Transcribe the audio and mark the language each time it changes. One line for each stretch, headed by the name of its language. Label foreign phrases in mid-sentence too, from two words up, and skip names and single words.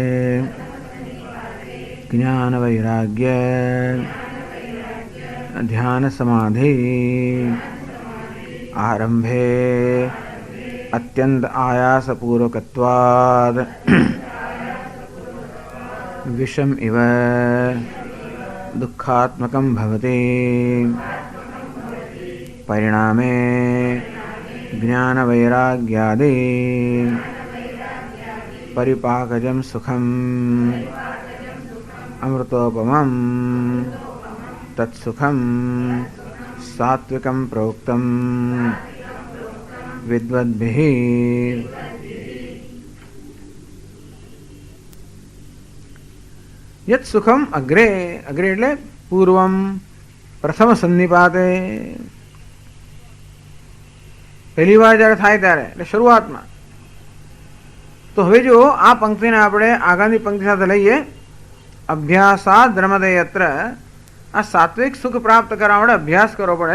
Sanskrit: જ્ઞાન વૈરાગ્ય ધ્યાન સમાધિ આરંભે અત્યંત આયાસપૂર્વકત્વાદ વિષમ ઇવ દુઃખાત્મકં ભવતિ પરિણામે જ્ઞાન વૈરાગ્યાદિ परिपाकजं सुखम् अमृतोपमं तत्सुखं सात्विकं प्रोक्तं विद्वद्भिः यत् सुखम अग्रे अग्रे
Gujarati: એટલે
Sanskrit: પૂર્વમ પ્રથમ સન્નિપાતે
Gujarati: પહેલી વાર જ્યારે થાય ત્યારે એટલે શરૂઆતમાં. તો હવે જો આ પંક્તિને આપણે આગળની પંક્તિ સાથે લઈએ,
Sanskrit: અભ્યાસાદ રમતે યત્ર,
Gujarati: આ સાત્વિક સુખ પ્રાપ્ત કરવા માટે અભ્યાસ કરવો પડે.